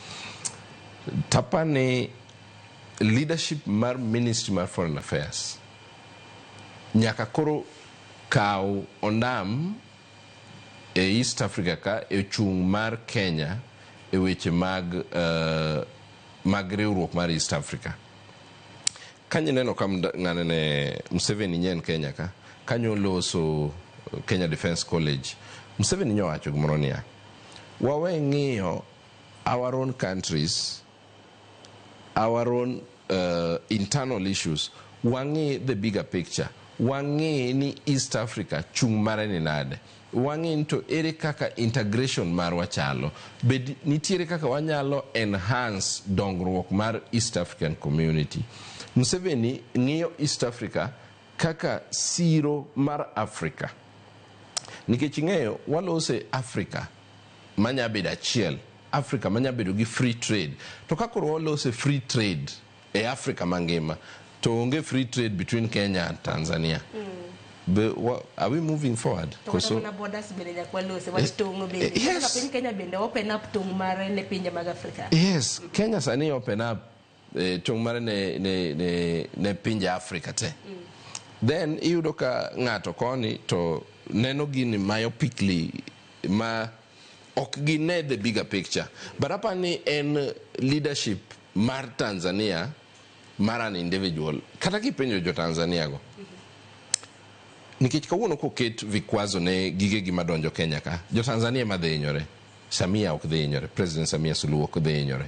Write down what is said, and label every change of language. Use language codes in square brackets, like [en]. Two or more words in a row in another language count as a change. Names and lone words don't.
[luo] Tapani leadership mar Ministry mar Foreign Affairs nyaka koro kaw ondam e East Africa ka e chung' mar Kenya e weche mag riwruok mar East Africa. Kanyo neno ka ng'anene Museveni nyen Kenya ka, kanyo loso Kenya Defence College. Museveni nyowacho gimoro niya, wawe ng'iyo [en] our own countries, our own internal issues, [luo] wang'i [en] the bigger picture, [luo] wang'i ni East Africa chung' mare ni nade, wang'in to ere kaka integration mar wachalo, bed nitiere kaka wanyalo enhance dongruok mar East African community. Museveni ng'iyo East Africa kaka siro mar Africa. Nikech ng'eyo walose Africa manya bedo achiel, Africa manya bedo gi [en] free trade. [luo] To kakoro walose [en] free trade [luo] e Africa mangima, to onge [en] free trade between Kenya and Tanzania. But are we moving forward? Yes. Yes, [luo] Kenya sani [en] open up [luo] tung mare ne pinje Africa te. Then iyudo ka ng'ato koni to neno gini myopically ma ok gine [en] the bigger picture. [luo] But apani en leadership mar Tanzania mar [en] an individual. [luo] Kata kipenjo jo Tanzania go. Nikech kawuono koket vikwazo ne gige gima donjo Kenya ka, jo Tanzania ma dhi hinyore, Samia ok dhi hinyore, President Samia Suluhu ok dhi hinyore.